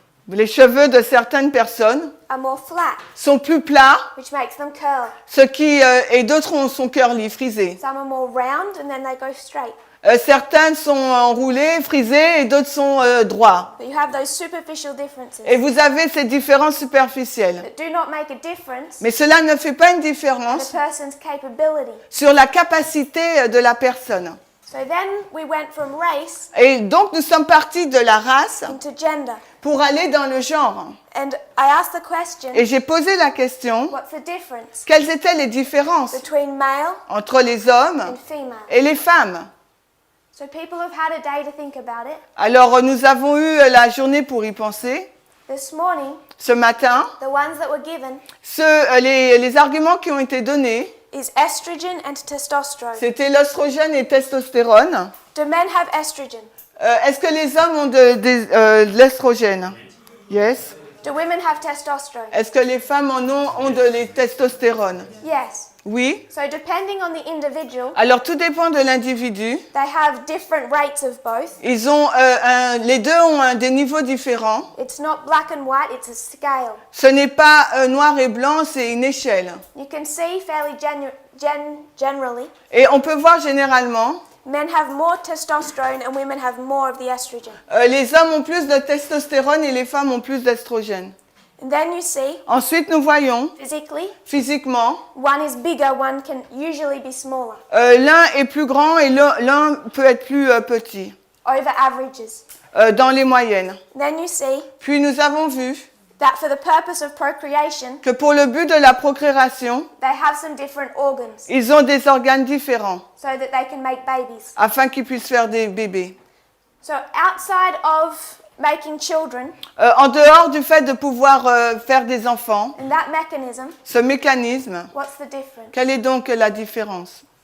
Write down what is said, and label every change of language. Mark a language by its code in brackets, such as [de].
[fr] Les cheveux de certaines personnes [en] are more flat, [fr] sont plus plats, [en] which makes them curly. [fr] et d'autres sont curly, frisés. [en] Some are more round and then they go straight. [fr] Certains sont enroulés, frisés, et d'autres sont droits. [en] But you have those superficial differences [fr] Et vous avez ces différences superficielles. [en] that do not make a difference [fr] Mais cela ne fait pas une [en] in a [fr] différence [en] person's capability. [fr] sur la capacité de la personne. [en] So then we went from race [fr] Et donc nous sommes partis de la race [en] into gender. [fr] pour aller dans le genre. [en] And I asked the question, [fr] Et j'ai posé la question, [en] what's the difference [fr] quelles étaient les différences [en] between male [fr] entre les hommes [en] and female? [fr] et les femmes? [en] So people have had a day to think about it. [fr] Alors nous avons eu la journée pour y penser. [en] This morning, [fr] Ce matin, [en] the ones that were given [fr] les arguments qui ont été donnés, [en] is estrogen and testosterone. [fr] c'était l'oestrogène et testostérone. [en] Do men have estrogen? [fr] Est-ce que les hommes ont de l'estrogène? [en] Yes. Do women have testosterone? [fr] Est-ce que les femmes ont de la testostérone? [en] Yes. [fr] Oui. [en] So depending on the individual, [fr] Alors tout dépend de l'individu. [en] they have different rates of both. [fr] Les deux ont des niveaux différents. [en] It's not black and white, it's a scale. [fr] Ce n'est pas noir et blanc, c'est une échelle. [en] You can see fairly generally, [fr] Et on peut voir généralement, [en] men have more testosterone and women have more of the estrogen. [fr] les hommes ont plus de testostérone et les femmes ont plus d'estrogène. [en] And then you see, [fr] Ensuite, nous voyons, [en] physically, [fr] physiquement, [en] one is bigger, one can usually be smaller, [fr] l'un est plus grand et l'un peut être plus petit, [en] over averages. [fr] dans les moyennes. [en] Then you see [fr] Puis nous avons vu [en] that for the purpose of procreation, [fr] que pour le but de la procréation, [en] they have some different organs [fr] ils ont des organes différents [en] so that they can make babies. [fr] afin qu'ils puissent faire des bébés. [en] So outside of making children [fr] En dehors du fait de pouvoir faire des enfants, [en] and that mechanism, [fr] ce mécanisme, [en] what's the difference? [fr] quelle est donc la différence?